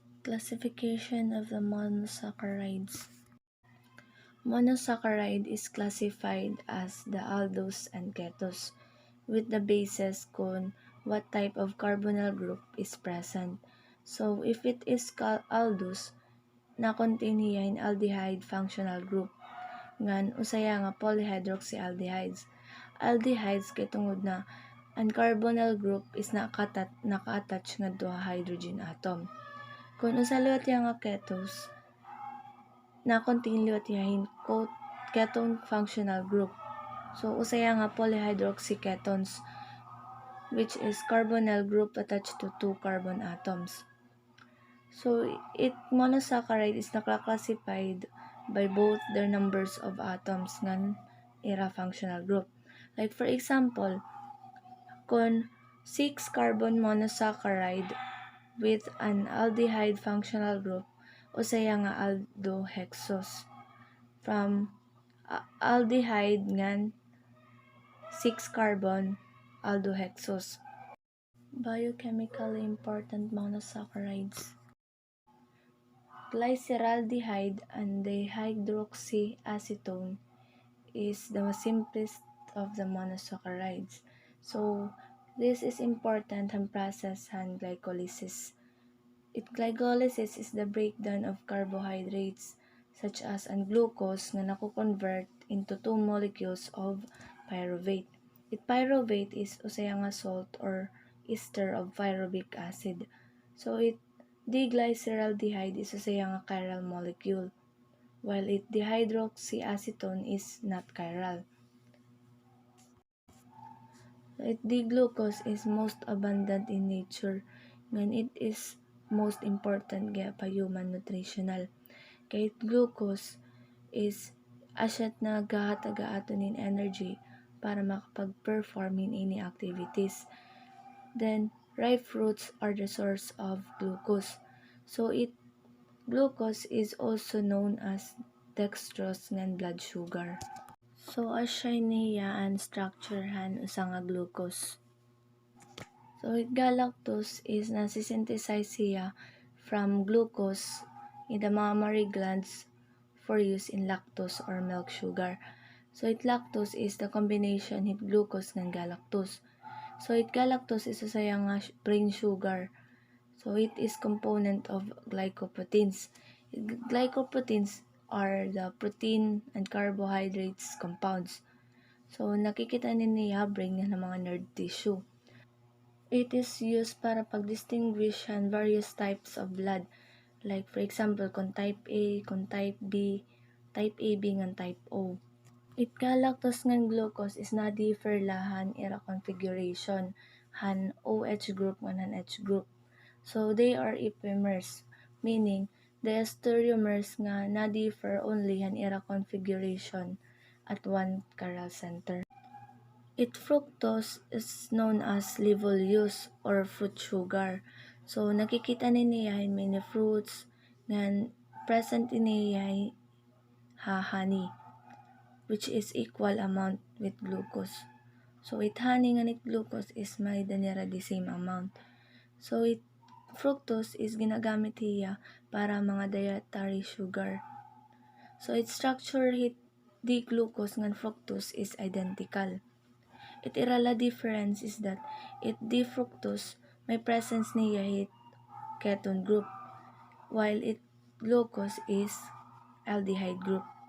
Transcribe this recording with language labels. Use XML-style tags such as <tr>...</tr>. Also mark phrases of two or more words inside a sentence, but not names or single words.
<en>Classification of the monosaccharides. Monosaccharide is classified as the aldose and ketose, with the basis kung what type of carbonyl group is present. So, if it is aldose,</en> <war>na-contain niya in</war> <en>aldehyde functional group,</en> <war>ngan usaya nga polyhydroxyaldehydes. Aldehydes kay tungod na ang</war> <en>carbonyl group is</en> <war>naka-attach nga duha</war> <en>hydrogen atom.</en> <war>Kung usa liwat nga ketose, na-contain liwat yahin</war> <en>ketone functional group.</en> <war>So, usaya nga polyhydroxyketones,</war> <en>which is carbonyl group attached to 2 carbon atoms. So, monosaccharide is classified by both their numbers of atoms</en> <war>ngan ira</war> <en>functional group. Like for example, kung 6 carbon monosaccharide with an aldehyde functional group,</en> <war>usaya nga aldohexose.</war> <en>From aldehyde ngan 6 carbon aldohexose. Biochemically important monosaccharides. Glyceraldehyde and dihydroxyacetone is the simplest of the monosaccharides. So, this is important in process and glycolysis. Glycolysis is the breakdown of carbohydrates such as an glucose</en> <war>na nako-convert</war> <en>into 2 molecules of pyruvate. Pyruvate is</en> <war>usaya nga</war> <en>salt or ester of pyruvic acid. So diglyceraldehyde is</en> <war>usaya nga</war> <en>chiral molecule, while dihydroxyacetone is not chiral. D-glucose is most abundant in nature, and it is most important pa human nutritional.</en> <war>Kay glucose is asyat na gahataga aton in energy para makapag-perform</war> <en>in any activities. Then, ripe fruits are the source of glucose. So, glucose is also known as dextrose ngan blood sugar.</en> <war>So, asya niya ang structure han usa nga glucose.</war> <en>So, galactose is</en> <war>nasynthesize siya</war> <en>from glucose in the mammary glands for use in lactose or milk sugar. So, lactose is the combination hit glucose ng galactose. So, galactose is</en> <war>usaya nga</war> <en>brain sugar. So, it is component of glycoproteins. Glycoproteins are the protein and carbohydrates compounds.</en> <war>So, nakikita niya brain ng mga</war> <en>nerve tissue. It is used</en> <war>para pag-distinguish</war> <en>various types of blood. Like for example, kung type A, kung type B, type AB ngan type O. Galactose ngan glucose is na differ</en> <war>lahan ira</war> <en>configuration han OH group</en> <war>ngan han</war> <en>H group. So they are epimers, meaning the stereomers</en> <war>nga na</war> <en>differ only</en> <war>han ira</war> <en>configuration at one chiral center. Fructose is known as levoluse or fruit sugar. So,</en> <war>nakikita niya in many fruits na present niya honey,</war> <en>which is equal amount with glucose. So, honey nga glucose is</en> <war>may danira</war> <en>the same amount. So, fructose is</en> <war>ginagamit niya para mga</war> <en>dietary sugar. So, structure the glucose ngan fructose is identical. Irala difference is that fructose may presence niya ketone group, while glucose is aldehyde group.</en>